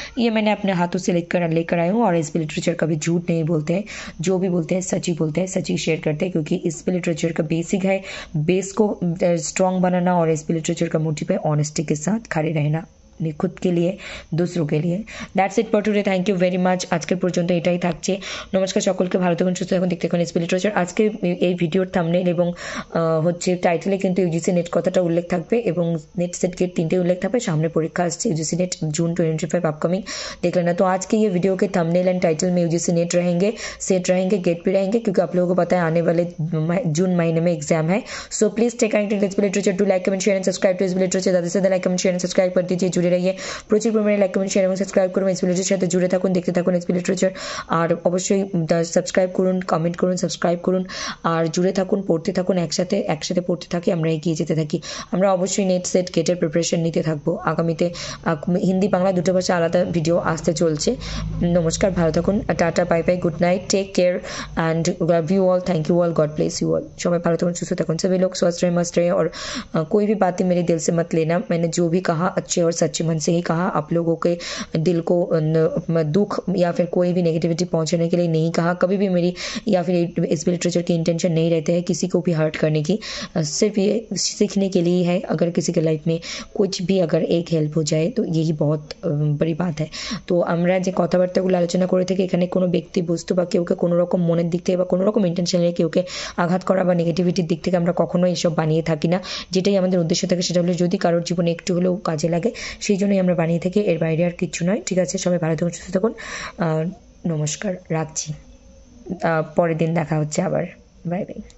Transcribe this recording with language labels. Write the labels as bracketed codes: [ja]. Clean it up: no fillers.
[hi] ये मैंने अपने हाथों से लेकर आई हूँ। और एसपी लिटरेचर कभी झूठ नहीं बोलते हैं, जो भी बोलते हैं सच ही बोलते हैं, सच ही शेयर करते हैं, क्योंकि एसपी लिटरेचर का बेसिक है बेस को स्ट्रॉन्ग बनाना, और एसपी लिटरेचर का मोटिव है ऑनेस्टी के साथ खड़े रहना, खुद के लिए दूसरों के लिए। [en] That's it for today, thank you very much. [bn] আজকের পর্যন্ত এটাই থাকছে। নমস্কার সকলকে, ভালো থাকুন, সুস্থ থাকুন, দেখতে থাকুন এসপি লিটারেচার। আজকে এই ভিডিওর থাম্বনেইল এবং হচ্ছে টাইটেলে কিন্তু ইউজিসি নেট কথাটা উল্লেখ থাকবে এবং [hi] नेट सेट गेट 3 उल्लेख [bn] থাকবে। [hi] सामने परीक्षा [bn] আসছে [hi] यूजीसी नेट जून 2025 अपकमिंग, देख लेना। तो आज के ये वीडियो के थंबनेल एंड टाइटल में यूजीसी नेट रहेंगे, सेट रहेंगे, गेट भी रहेंगे, क्योंकि आप लोगों को पता है आने वाले जून महीने में एग्जाम है। [en] so please take connected SP literature, [hi] to like comment share and subscribe to SP literature. ज़्यादा से ज़्यादा like comment share and subscribe कर दीजिए, जुड़े रहिए, [bn] প্রচুর পরিমাণে লাইক কমেন্ট শেয়ার এবং সাবস্ক্রাইব করুন। এসপি লিটারেচারের সাথে জুড়ে থাকুন, দেখতে থাকুন এসপি লিটারেচার। আর অবশ্যই সাবস্ক্রাইব করুন, কমেন্ট করুন, সাবস্ক্রাইব করুন, আর জুড়ে থাকুন, পড়তে থাকুন, একসাথে পড়তে থাকি, আমরা এগিয়ে যেতে থাকি। আমরা অবশ্যই নেট সেট গেটের প্রিপারেশন নিতে থাকবো। আগামীতে হিন্দি বাংলা দুটো ভাষা আলাদা ভিডিও আসতে চলছে। নমস্কার, ভালো থাকুন, tata, [en] Bye bye, good night, take care and love you all, thank you all, God bless you all. [bn] সবাই ভালো থাকুন, সুস্থ থাকুন, [hi] सभी लोग स्वस्थ रहे, मस्त रहे, और कोई भी बातें मेरे दिल से मत लेना। मैंने जो भी कहा अच्छे और सच्चे मन से ही कहा, आप लोगों के दिल को दुख या फिर कोई भी नेगेटिविटी पहुंचाने के लिए नहीं कहा कभी भी। मेरी या फिर इस लिटरेचर की इंटेंशन नहीं रहते हैं किसी को भी हर्ट करने की, सिर्फ ये सीखने के लिए है। अगर किसी के लाइफ में कुछ भी अगर एक हेल्प हो जाए तो यही बहुत बड़ी बात है। [bn] তো আমরা যে কথাবার্তাগুলো আলোচনা করে থাকি, এখানে কোনো ব্যক্তি বস্তু বা কেউকে কোনো রকম মনের দিক থেকে বা কোনো রকম ইন্টেনশন নিয়ে কেউকে আঘাত করা বা নেগেটিভিটির দিক থেকে আমরা কখনো এসব বানিয়ে থাকি না। যেটাই আমাদের উদ্দেশ্য থাকে সেটা হলো যদি কারোর জীবনে একটু হলেও কাজে লাগে, সেই জন্যই আমরা বানিয়ে থাকি, এর বাইরে আর কিচ্ছু নয়। ঠিক আছে, সবাই ভালো থাকুন, সুস্থ থাকুন, নমস্কার, রাখছি। পরের দিন দেখা হচ্ছে আবার, বাই বাই।